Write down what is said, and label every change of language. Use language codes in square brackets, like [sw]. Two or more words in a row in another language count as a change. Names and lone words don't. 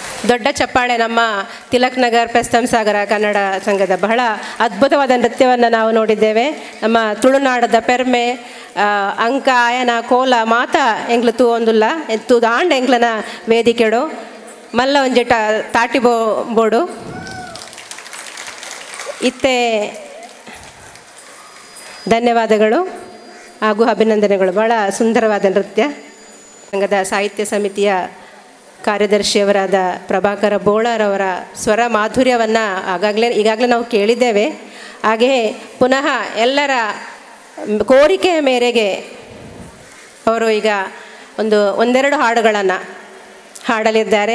[kn] ದೊಡ್ಡ ಚಪ್ಪಾಳೆ ನಮ್ಮ ತಿಲಕ್ ನಗರ್ ಪೆಸ್ತಂ ಸಾಗರ ಕನ್ನಡ ಸಂಘದ. ಬಹಳ ಅದ್ಭುತವಾದ ನೃತ್ಯವನ್ನು ನಾವು ನೋಡಿದ್ದೇವೆ. [tcy] ನಮ್ಮ ತುಳುನಾಡದ ಪೆರ್ಮೆ ಅಂಕ ಆಯನ ಕೋಲ ಮಾತ ಎಂಗ್ಲು ತೂ ಒಂದುಲ್ಲ ಎತ್ತು ದಾಂಡ್ ಎಂಗ್ಲನ ವೇದಿಕೆಡು ಮಲ್ಲ ಒಂಜಿಟ ತಾಟಿ ಬೋಡು ಇತ್ತೆ. [kn] ಧನ್ಯವಾದಗಳು ಹಾಗೂ ಅಭಿನಂದನೆಗಳು. ಭಾಳ ಸುಂದರವಾದ ನೃತ್ಯ. ಸಂಘದ ಸಾಹಿತ್ಯ ಸಮಿತಿಯ ಕಾರ್ಯದರ್ಶಿಯವರಾದ ಪ್ರಭಾಕರ ಬೋಳರವರ ಸ್ವರ ಮಾಧುರ್ಯವನ್ನು ಈಗಾಗಲೇ ನಾವು ಕೇಳಿದ್ದೇವೆ. ಹಾಗೆಯೇ ಪುನಃ ಎಲ್ಲರ ಕೋರಿಕೆಯ ಮೇರೆಗೆ ಅವರು ಈಗ ಒಂದೆರಡು ಹಾಡುಗಳನ್ನು ಹಾಡಲಿದ್ದಾರೆ.